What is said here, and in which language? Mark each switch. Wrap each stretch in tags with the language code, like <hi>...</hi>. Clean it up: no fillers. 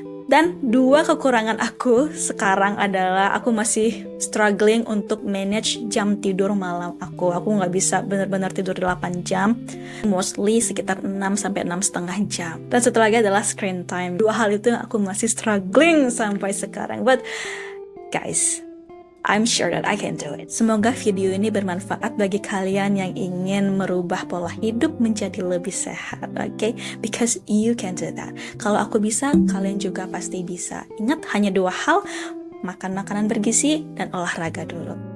<id>Dan dua kekurangan aku sekarang adalah aku masih struggling untuk manage jam tidur malam aku. Aku nggak bisa benar-benar tidur 8 jam, mostly sekitar 6-6,5 jam. Dan satu lagi adalah screen time. Dua hal itu aku masih struggling sampai sekarang.</id> <en>But guys, I'm sure that I can do it.</en> <id>Semoga video ini bermanfaat bagi kalian yang ingin merubah pola hidup menjadi lebih sehat, okay?</id> <en>Because you can do that.</en> <id>Kalau aku bisa, kalian juga pasti bisa. Ingat, hanya dua hal, makan makanan bergizi dan olahraga dulu.</id>